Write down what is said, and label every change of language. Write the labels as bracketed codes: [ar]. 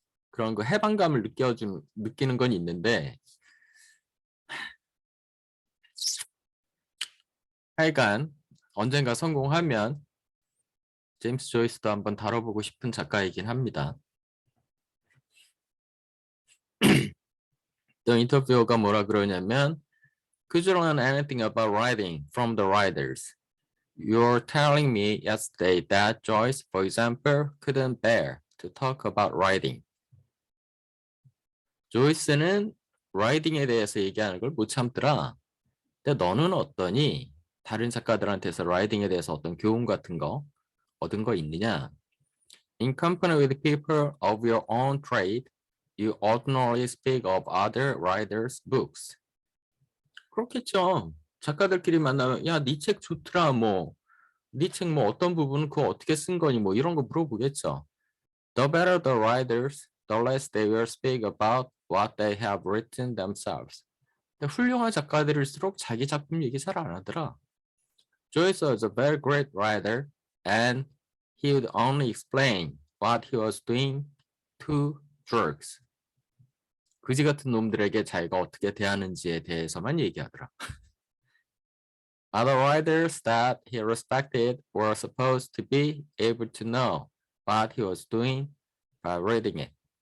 [ko] 그런 거 해방감을 느끼는 건 있는데 하여간 언젠가 성공하면 제임스 조이스도 한번 다뤄보고 싶은 작가이긴 합니다. 또 인터뷰어가 뭐라 그러냐면 [en] Could you learn anything about writing from the writers? You're telling me yesterday that Joyce, for example, couldn't bear to talk about writing. [ko] 조이스는 라이팅에 대해서 얘기하는 걸 못 참더라. 근데 너는 어떠니? 다른 작가들한테서 라이팅에 대해서 어떤 교훈 같은 거 얻은 거 있느냐? [en] In company with people of your own trade, you ordinarily speak of other writers' books. [ko] 그렇겠죠. 작가들끼리 만나면 야, 네 책 좋더라. 뭐 네 책 뭐 어떤 부분은 그거 어떻게 쓴 거니? 뭐 이런 거 물어보겠죠. [en] The better the writers, the less they will speak about what they have written themselves. [ko] 근데 훌륭한 작가들일수록 자기 작품 얘기 잘 안 하더라. [en] Joyce was a very great writer, and he would only explain what he was doing to jerks. [ko] 그지 같은 놈들에게 자기가 어떻게 대하는지에 대해서만 얘기하더라. [en] Other writers that he respected were supposed to be able to know what he was doing by reading it.